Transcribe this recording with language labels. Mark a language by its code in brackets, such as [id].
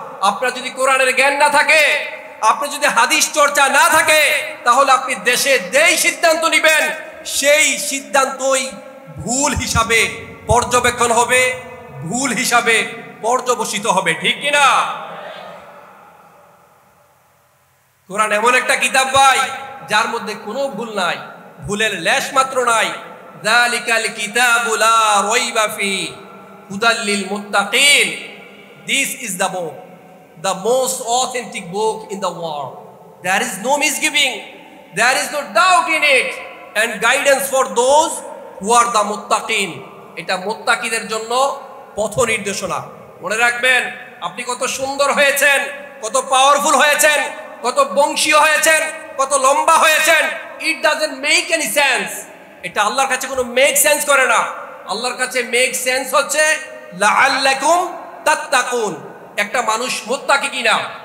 [bn] আপনার যদি কোরআনের জ্ঞান না থাকে, আপনি যদি হাদিস চর্চা না থাকে, তাহলে আপনি দেশে যেই সিদ্ধান্ত নেবেন সেই সিদ্ধান্তই ভুল হিসাবে পর্যবেক্ষণ হবে, ভুল হিসাবে পর্যবসিত হবে, ঠিক কিনা? কোরআন এমন একটা কিতাব ভাই যার মধ্যে কোনো ভুল নাই, ভুলের লেশ মাত্র নাই। [ar] যালিকাল কিতাবু লা রাইবা ফি হুদাল লিল মুত্তাকিন। [en] This is the book, the most authentic book in the world. There is no misgiving, there is no doubt in it, and guidance for those who are the muttaqin. [bn] এটা মুত্তাকিদের জন্য পথ নির্দেশনা। মনে রাখবেন, আপনি কত সুন্দর হয়েছেন, কত পাওয়ারফুল হয়েছেন, কত বংশীয় হয়েছেন, কত লম্বা হয়েছেন, [en] It doesn't make any sense. [bn] এটা আল্লাহর কাছে কোনো মেক সেন্স করে না। আল্লাহর কাছে মেক সেন্স হচ্ছে [ar] লাআল্লাকুম তাত্তাকুন, [bn] একটা মানুষ মুত্তাকি কিনা।